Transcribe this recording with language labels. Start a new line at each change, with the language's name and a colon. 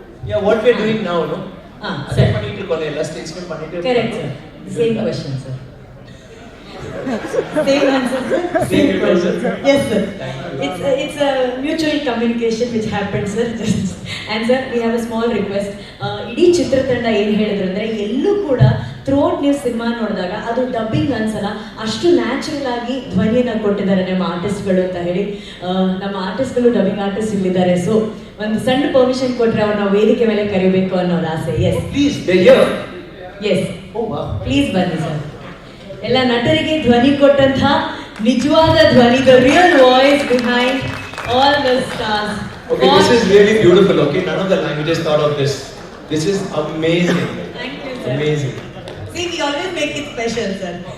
English: Yeah, what we're doing now, no? Sir.
Tamil: Statement பண்ணிட்டு.
English: Correct, sir. Same question, sir. Same answer, sir. Same question, sir. Yes, sir. It's a mutual communication which happened, sir. And sir, we have a small request.
Kannada: ಇಡೀ ಚಿತ್ರತಂಡ ಏನು ಹೇಳಿದ್ರು ಅಂದ್ರೆ, ಎಲ್ಲೂ ಕೂಡ throat ನೀವು cinema ನೋಡಿದಾಗ ಅದು ಡಬ್ಬಿಂಗ್ ಅನ್ಸಲ್ಲ, ಅಷ್ಟು ನ್ಯಾಚುರಲ್ ಆಗಿ ಧ್ವನಿಯನ್ನ ಕೊಟ್ಟಿದ್ದಾರೆ ನಮ್ಮ ಆರ್ಟಿಸ್ಟ್ಗಳು ಅಂತ ಹೇಳಿ. ನಮ್ಮ ಆರ್ಟಿಸ್ಟ್ಗಳು ಡಬ್ಬಿಂಗ್ ಆರ್ಟಿಸ್ಟ್ ಇಲ್ಲಿದ್ದಾರೆ. ಸೊ ಒಂದು ಸಣ್ಣ ಪರ್ಮಿಷನ್ ಕೊಟ್ರೆ ಅವ್ರು ನಾವು ವೇದಿಕೆ ಮೇಲೆ ಕರಿಬೇಕು ಅನ್ನೋದು ಆಸೆ.
English: Yes please, yes please ಬನ್ನಿ sir.
Kannada: ಎಲ್ಲ ನಟರಿಗೆ ಧ್ವನಿ ಕೊಟ್ಟಂತಹ ನಿಜವಾದ ಧ್ವನಿ,
English: The real voice behind all the stars. Okay, this is really beautiful. Okay, none of the languages thought of this. This is amazing. Thank you, sir. Amazing. See, we always make it special, sir.